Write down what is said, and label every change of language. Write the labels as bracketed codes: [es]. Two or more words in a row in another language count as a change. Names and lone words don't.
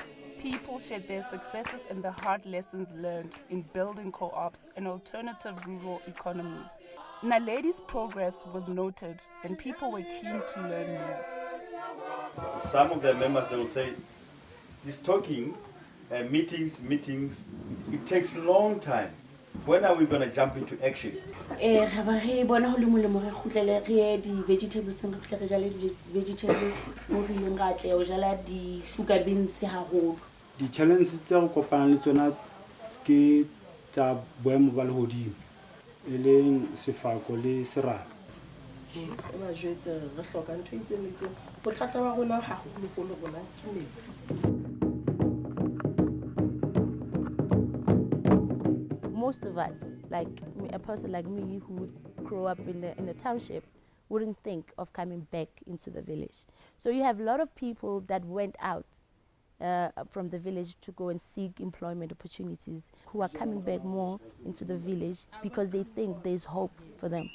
[en] People shared their successes and the hard lessons learned in building co-ops and alternative rural economies. Naledi's progress was noted and people were keen to learn more. Some of the members, they will say, this talking meetings. It takes a long time. When are we going to jump into action? [st] Ga ba re bona ho le molemo re khutlele re ye di vegetables re khutlele re jale di vegetables mo re ileng ga tle o jala di [en] sugar beans [st] haholo. Di challenges tse re kopanang le tsona ke tsa boemo ba lehodimo e leng sefako le serame. Ba jwetse re hloka ntho e itseng le itseng bothata ba rona haholo bona ke metsi. [en] Most of us, like a person like me who grew up in the township, wouldn't think of coming back into the village. So you have a lot of people that went out from the village to go and seek employment opportunities, who are coming back more into the village because they think there's hope for them.